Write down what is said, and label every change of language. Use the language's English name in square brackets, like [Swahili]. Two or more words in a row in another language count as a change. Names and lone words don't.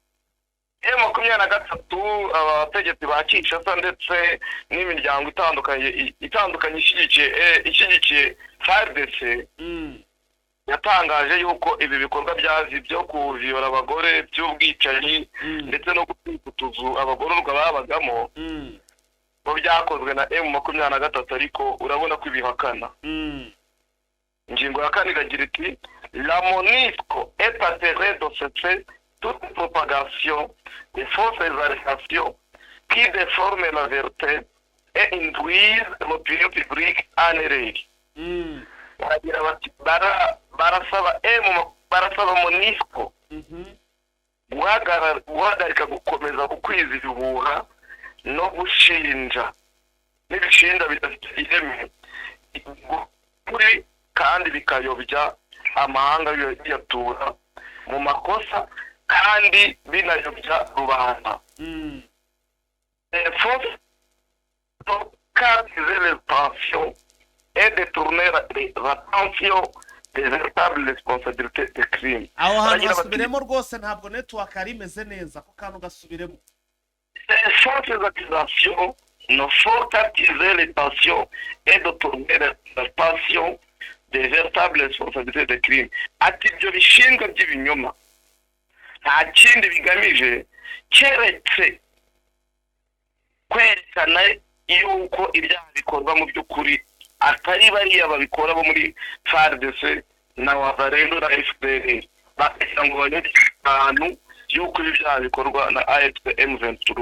[Kinyarwanda] M23 abategetsi ba Kinshasa ndetse n'imiryango itandukanye ishyigikiye FARDC yatangaje yuko ibi bikorwa byo kuviyora abagore by'ubwicanyi ndetse no gutwika utuzu abagororwa babagamo bo byakozwe na M23, ariko urabona ko ibihakana. Ingingo ya kane iragira iti [French] la MONUSCO est atterrée de ce fait toute propagation des fausses arrestations qui déforment la vérité et induisent l'opinion publique en erreur. [Kinyarwanda] Baragira bati barasaba MONUSCO guhagarika gukomeza gukwiza ibihuha no gushinja n'ibishinja bidafite ireme kuri kandi bikayobya amahanga biyatura mu makosa kandi binayobya rubanda. [French] Captiver les tensions et détourner l'attention des véritables responsabilités des crimes. [Kinyarwanda] aho hantu hasubiremo rwose ntabwo network ari imeze neza ko kantu gasubiremo. [French] Ces fausses accusations ne font qu'attiser les tensions et détourner l'attention des véritables responsabilités des crimes. [Kinyarwanda] Ati ibyo bishinga by'ibinyoma nta kindi bigamije keretse kwerekana yuko ibyaha bikorwa mu by'ukuri atari bariya babikora bo muri FARDC na Wazalendo na FPR, bakagira ngo banyure ahantu yuko ibi byaha bikorwa na AFC M23.